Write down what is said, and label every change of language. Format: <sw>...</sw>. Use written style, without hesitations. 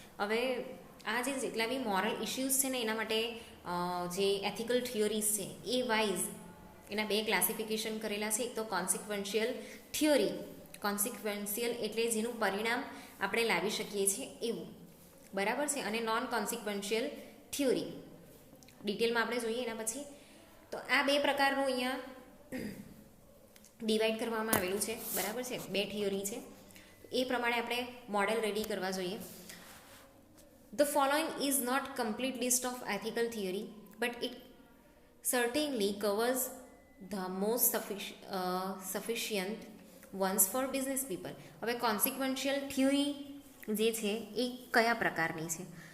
<gu>હવે આ જે જેટલા બી મોરલ ઇશ્યુઝ છે ને એના માટે જે એથિકલ થિયોરીઝ છે એ વાઇઝ એના 2 ક્લાસિફિકેશન કરેલા છે. એક તો કોન્સિક્વન્શિયલ થિયોરી, કોન્સિક્વન્શિયલ એટલે જેનું પરિણામ આપણે લાવી શકીએ છીએ એવું. બરાબર છે, અને નોન કોન્સિક્વન્શિયલ થિયોરી ડિટેલમાં આપણે જોઈએ એના પછી. તો આ 2 પ્રકારનું અહીંયા ડિવાઈડ કરવામાં આવેલું છે. બરાબર છે, 2 થિયોરી છે, એ પ્રમાણે આપણે મોડેલ રેડી કરવા જોઈએ.</gu> <en>The following is not complete list of ethical theory, but it certainly covers the most sufficient ones for business people.</en> <gu>હવે consequential theory જે છે એ કયા પ્રકારની છે?</gu>